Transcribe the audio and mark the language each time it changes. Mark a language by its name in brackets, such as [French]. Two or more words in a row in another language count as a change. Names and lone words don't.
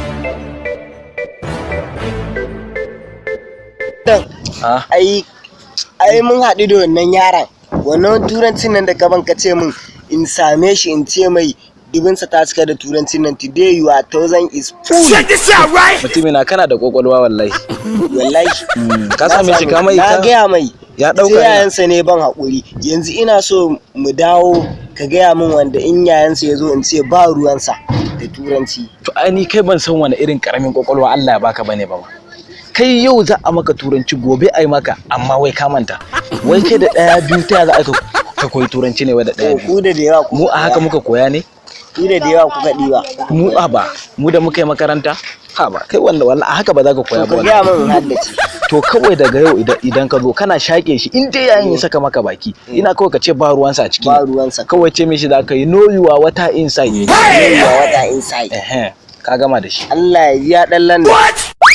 [Hausa] ai mun haɗu da wannan yaran, wannan turancin nan da gaban ka ce min in same shi in ce mai dubinsa ta cika da turancin nan, [English] today you are 1000 is full. Check this out, right? [Hausa] Mutumina kana da kokolwa wallahi. Ka same shi ka mai na gaya mai ya dauka yayansa ne ban haƙuri. Yanzu ina so mu dawo ka gaya min wanda in yayansa ya zo in ce ba ruwansa da turanci. To ai ni kai ban san wani irin karamin kokolwa Allah ya baka bane ba. Kai yau za a maka turanci gobe ai maka amma wai ka manta. Wai ke da daya biyu ta za ka koyi turanci ne wai da daya biyu. Ku da yawa mu a haka muka koya ne? Ku da yawa kuka diba. Mu mu da muka yi makaranta? Ha ba kai wallahi a haka ba za ka koya ba. Ka ga mun haddace. To kawai daga yau idan ka zo kana shake shi in dai yayin ya saka maka baki ina kawai ka ce ba ruwansa a ciki. Ba ruwansa. Kawai ce mishi za ka yi [English] know your water inside. Know your water inside. [Hausa] Ka gama da shi. Allah ya dan landa.